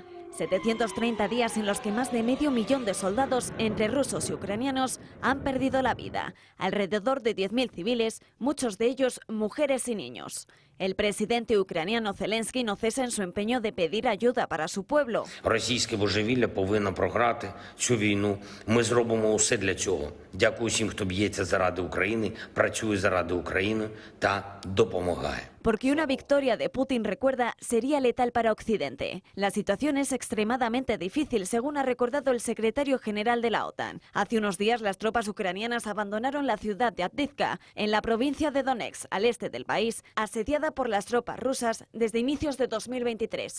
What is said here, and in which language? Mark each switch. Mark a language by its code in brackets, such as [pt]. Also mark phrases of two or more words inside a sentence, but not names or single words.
[es] 730 días en los que más de medio millón de soldados, entre rusos y ucranianos, han perdido la vida. Alrededor de 10.000 civiles, muchos de ellos mujeres y niños. El presidente ucraniano Zelensky no cesa en su empeño de pedir ayuda para su pueblo. [uk] Російське божевілля повинно програти цю війну. Ми зробимо усе для цього. Дякую всім, хто б'ється заради України, працює заради України та допомагає. [es] Porque una victoria de Putin, recuerda, sería letal para Occidente. La situación es extremadamente difícil, según ha recordado el secretario general de la OTAN. Hace unos días las tropas ucranianas abandonaron la ciudad de Avdiivka, en la provincia de Donetsk, al este del país, asediada por las tropas rusas desde inicios de 2023.